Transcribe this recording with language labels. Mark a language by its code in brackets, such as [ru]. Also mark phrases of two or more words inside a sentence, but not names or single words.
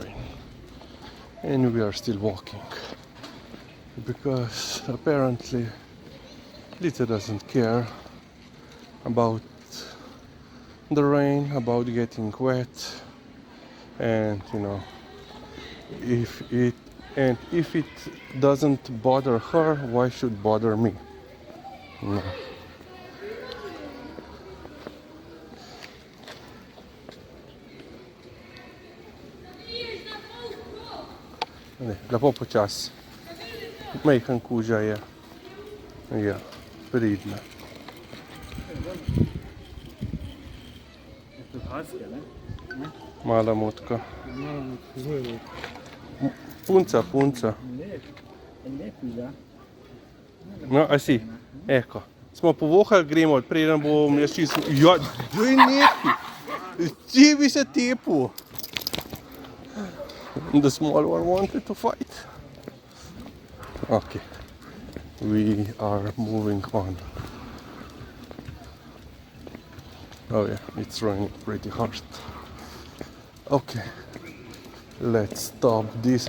[en] rain and we are still walking because apparently Lisa doesn't care about the rain, about getting wet, and if it doesn't bother her, why should bother me? No. [sl] Lepo počasi. Majhen kuža je. Ja, pridna. Malamutka. Punca. No, a si? Eko. Smo povohali, gremo, preden bom jaz čisto... Ja, daj neki! Ti bi se tepu! [en] The small one wanted to fight. Okay, we are moving on. Oh yeah, it's raining pretty hard. Okay, let's stop this.